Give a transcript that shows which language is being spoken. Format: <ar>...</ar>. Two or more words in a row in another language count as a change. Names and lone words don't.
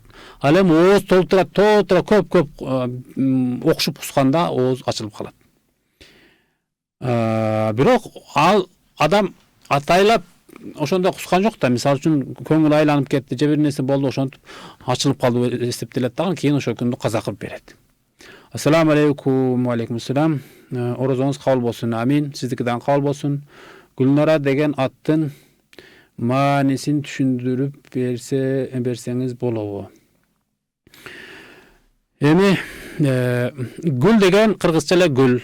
<ky>Ал эми ооз толтура көп окшуп кусканда ооз ачылып калат. Бирок ал адам атайлап ошондо кускан жок да, мисалы үчүн көңүл айланып кетти, же бир нерсе болду, ошентип ачылып калды деп эсептелет дагы, кийин ошол күндү каза кылып берет.</ky> <ar>السلام عليكم. وعليكم السلام.</ar> <ky>Орозоңуз кабыл болсун. Амин. Сиздики дагы кабыл болсун. Гүлнара деген аттын маанисин түшүндүрүп берсеңиз болобу? Эми гүл деген кыргызча эле гүл.</ky>